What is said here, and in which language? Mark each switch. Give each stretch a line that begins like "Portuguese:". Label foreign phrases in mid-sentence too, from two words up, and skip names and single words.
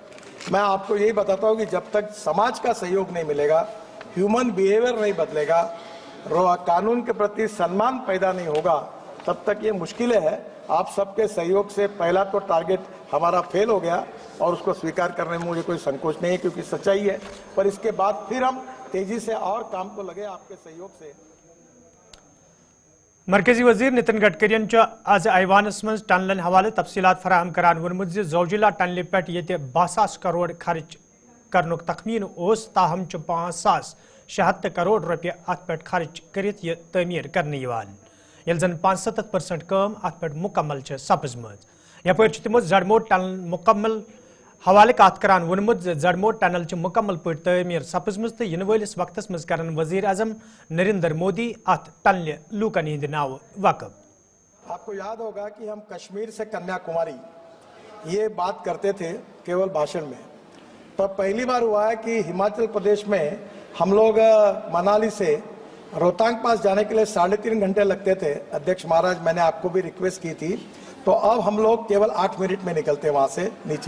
Hindi: मैं आपको यही बताता हूं कि जब तक समाज का सहयोग नहीं मिलेगा,
English: human behaviour
Hindi: नहीं बदलेगा, कानून के प्रति सम्मान पैदा नहीं होगा, तब तक ये मुश्किलें हैं। आप सबके सहयोग से पहला तो टारगेट हमारा फेल हो गया और उसको स्वीकार करने में मुझे कोई संकोच नहीं है, क्योंकि सच्चाई है। पर इसके बाद फिर हम तेजी से और काम को लगे आपके सहयोग से।
Kashmiri: मरकजी वजीर नितिन गडकरियन आज ऐवानस मज टनलन हवाले तफसीलात फराहम करान वोनमुत जोजिला टनल पे ये 62,000 करोड़ खर्च करनुक तखमीन ओस, ताहम 5,76 करोड़ रुपये अत पे खर्च करित ये तमीर करने यल जन 75% काम अत पे मुकम्मल सपजमज। यपर तमो जड़मोट टनल मुकम्मल हवाले कत करान वोनमुत जड़मोट टनल मुकम्मल पे तमीर सपजमज तो इन वलिस वक्त मज करन वजीर आजम नरेंद्र मोदी अत टनल लूकन हिंद नाव वक़फ।
Hindi: आपको याद होगा कि हम कश्मीर से कन्याकुमारी ये बात करते थे केवल भाषण में, पर पहली बार हुआ है कि हिमाचल प्रदेश में हम लोग मनाली से रोहतांग पास जाने के लिए 3.5 घंटे लगते थे। अध्यक्ष महाराज, मैंने आपको भी रिक्वेस्ट की थी, तो अब हम लोग केवल 8 मिनट में निकलते वहां से नीचे।